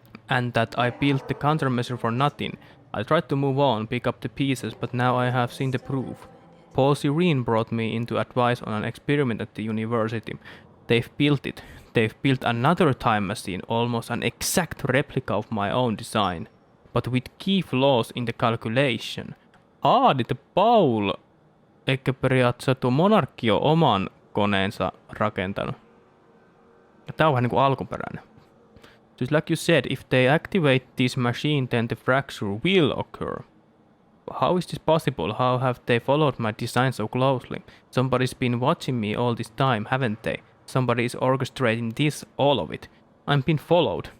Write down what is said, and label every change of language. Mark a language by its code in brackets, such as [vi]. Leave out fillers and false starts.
[en] and that I built the countermeasure for nothing. I tried to move on, pick up the pieces, but now I have seen the proof. Paul Serene brought me into advice on an experiment at the university. They've built it. They've built another time machine, almost an exact replica of my own design, but with key flaws in the calculation. [fi] Niin Paul, eikä periaatteessa tuo monarkki ole oman koneensa rakentanut. Tää on vähän niinku alkuperäinen. [en] Just like you said, if they activate this machine, then the fracture will occur. How is this possible? How have they followed my design so closely? Somebody's been watching me all this time, haven't they? Somebody is orchestrating this, all of it. I'm being followed.